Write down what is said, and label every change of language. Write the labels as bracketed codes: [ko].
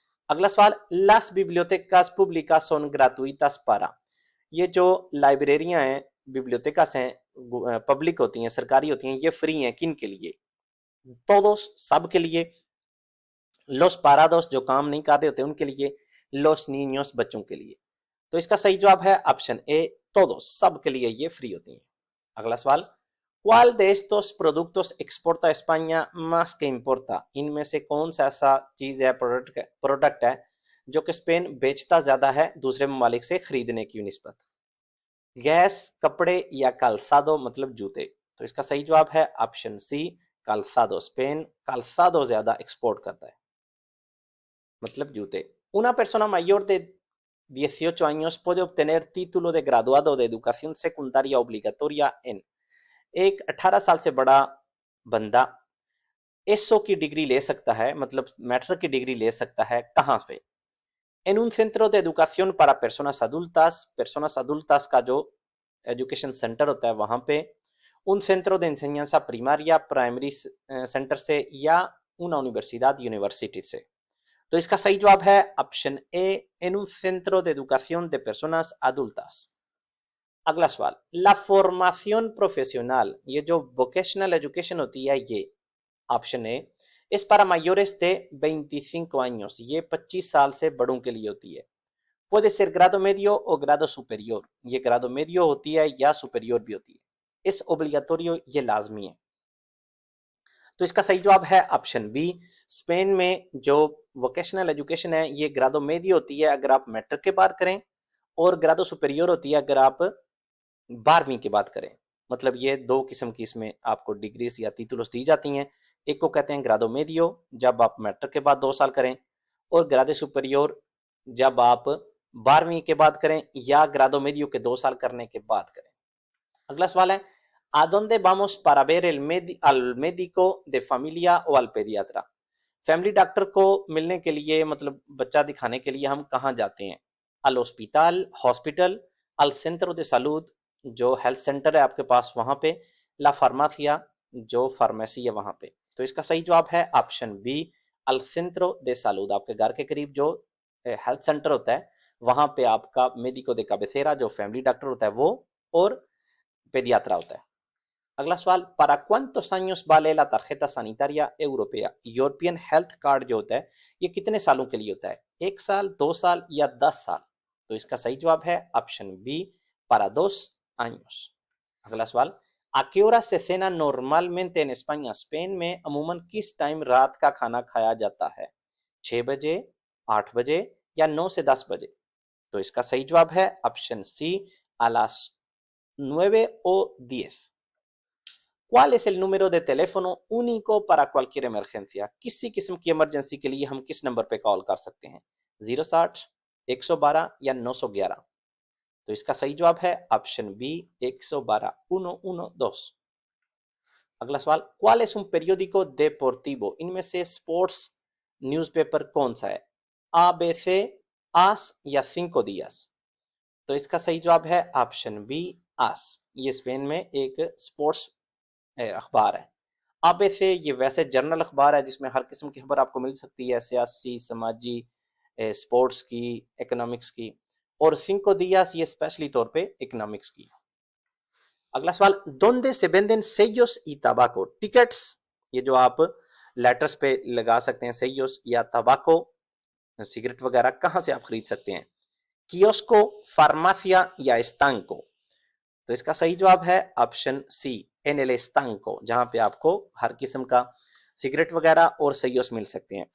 [hi] अगला सवाल, [es] las bibliotecas públicas son gratuitas para, [hi] ये जो लाइब्रेरियां हैं, बिब्लियोटेकास हैं, पब्लिक होती हैं, सरकारी होती हैं, ये फ्री हैं किन के लिए? todos, सब के लिए, [es] los parados, [hi] जो काम नहीं कर रहे होते उनके लिए, [es] los niños, [hi] बच्चों के लिए। तो इसका सही जवाब है ऑप्शन ए, todos, सब के लिए ये फ्री होती हैं। अगला सवाल, [es] ¿cuál de estos productos exporta España más que importa? [hi] इनमें से कौन सा ऐसा चीज़ है, प्रोडक्ट है जो कि स्पेन बेचता ज़्यादा है दूसरे ममालिक से खरीदने की निस्बत? गैस, कपड़े या काल्सादो, मतलब जूते? तो इसका सही जवाब है ऑप्शन सी, काल्सादो। स्पेन काल्सादो ज़्यादा एक्सपोर्ट करता है, मतलब जूते। [es] Una persona mayor de 18 años puede obtener título de graduado de educación secundaria obligatoria en, [hi] एक 18 साल से बड़ा बंदा एसओ की डिग्री ले सकता है, मतलब मैट्रिक की डिग्री ले सकता है, कहाँ पे? [es] en un centro de educación para personas adultas [hi] का जो एजुकेशन सेंटर होता है वहाँ पे, [es] un centro de enseñanza primaria, प्राइमरी सेंटर से, या una universidad, यूनिवर्सिटी से? [hi] तो इसका सही जवाब है option A, [es] en un centro de educación de personas adultas। [hi] अगला सवाल, [es] la formación profesional, [hi] ये जो वोकेशनल एजुकेशन होती है ये, option A, [es] es para mayores de 25 años, [hi] ये 25 साल से बड़ों के लिए होती है। [es] puede ser grado medio o grado superior, [hi] ये ग्राडो मेडियो होती है या सुपेरियोर भी होती है। [es] es obligatorio, [hi] ये लाजमी है। तो इसका सही जवाब है ऑप्शन बी। स्पेन में जो वोकेशनल एजुकेशन है ये ग्रादो मेडियो होती है अगर आप मैट्रिक के बाद करें, और ग्रादो सुपेरियर होती है अगर आप 12वीं के बाद करें। मतलब ये दो किस्म की इसमें आपको डिग्रीज या títulos दी जाती हैं। एक को कहते हैं ग्रादो मेडियो जब आप मैट्रिक के बाद 2 साल करें, और ग्रादो सुपेरियर जब आप 12वीं के बाद करें या ग्रादो मेडियो के 2 साल करने के बाद करें। अगला सवाल है, [es] ¿A dónde vamos para ver al médico de familia o al pediatra? [hi] Family doctor को मिलने के लिए मतलब बच्चा दिखाने के लिए हम कहाँ जाते हैं? [es] al hospital [hi] hospital, [es] al centro de salud [hi] जो हेल्थ सेंटर है आपके पास वहां पे, ला फार्मासिया जो फार्मेसी है वहां पे। तो इसका सही जवाब है option B, [es] al centro de salud। [hi] आपके घर के करीब जो हेल्थ सेंटर होता है वहां पे आपका मेडिको de cabecera जो फैमिली डॉक्टर होता है वो, और पेडियात्रा होता है। अगला सवाल, [es] ¿para cuántos años vale la tarjeta sanitaria europea? [hi] European health card जो होता है ये कितने सालों के लिए होता है? 1 साल, 2 साल या 10 साल? तो इसका सही जवाब है ऑप्शन बी, [es] para 2 años। [hi] अगला सवाल, [es] ¿A qué hora se cena normalmente en España? [hi] Spain में अमूमन किस टाइम रात का खाना खाया जाता है? 6 बजे, 8 बजे या 9 से 10 बजे? तो इसका सही जवाब है option C, [es] a las 9 o 10। ¿Cuál es el número de teléfono único para cualquier emergencia? [hi] किसी किस्म की इमरजेंसी के लिए हम किस नंबर पे कॉल कर सकते हैं? 060, 112 या 911? तो इसका सही जवाब है ऑप्शन बी, 112, 112। अगला सवाल, [es] ¿Cuál es un periódico deportivo? [hi] इनमें से स्पोर्ट्स न्यूज़पेपर कौन सा है? ABC, AS या 5 días? तो इसका सही जवाब है ऑप्शन बी, AS। ये स्पेन में एक स्पोर्ट्स अखबार है। अब ऐसे ये वैसे जर्नल अखबार है जिसमें हर किस्म की खबर आपको मिल सकती है, सियासी, समाजी, स्पोर्ट्स की, इकोनॉमिक्स की, और 5 días ये स्पेशली तौर पे इकोनॉमिक्स की। अगला सवाल, [es] ¿Dónde se venden sellos y tabaco? [hi] Tickets ये जो आप लेटर्स पे लगा सकते हैं, sellos या tabaco सिगरेट वगैरह कहाँ से आप खरीद सकते हैं? कियोस्को, फार्मासिया या एस्तांको? तो इसका सही जवाब है ऑप्शन सी, एन एल एस्तांको, जहां पे आपको हर किस्म का सिगरेट वगैरह और सयोस मिल सकते हैं।